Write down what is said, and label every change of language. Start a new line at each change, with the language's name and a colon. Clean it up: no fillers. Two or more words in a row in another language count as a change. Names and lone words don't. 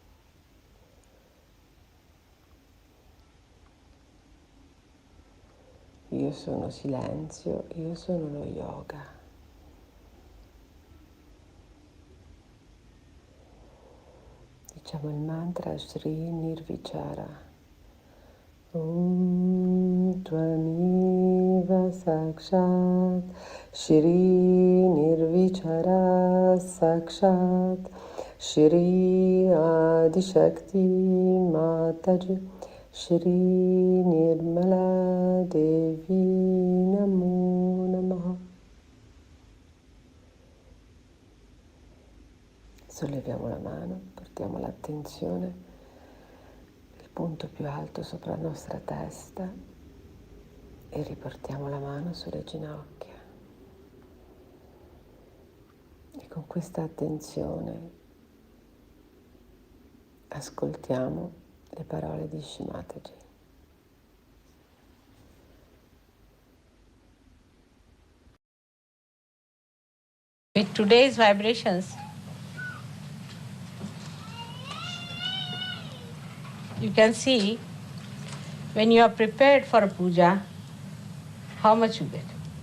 Italian: Io sono silenzio, io sono lo yoga. Diciamo il mantra Shri Nirvichara.
Sanskrit: ॐ त्वमेव साक्षात् श्री निर्विचार साक्षात् श्री आदि शक्ति माताजी श्री निर्मला देवी नमो नमः.
Italian: Solleviamo la mano, portiamo l'attenzione, il punto più alto sopra la nostra testa e riportiamo la mano sulle ginocchia. E con questa attenzione ascoltiamo le parole di Shimataji.
English: With today's vibrations, you can see when you are prepared for a puja, how much you get.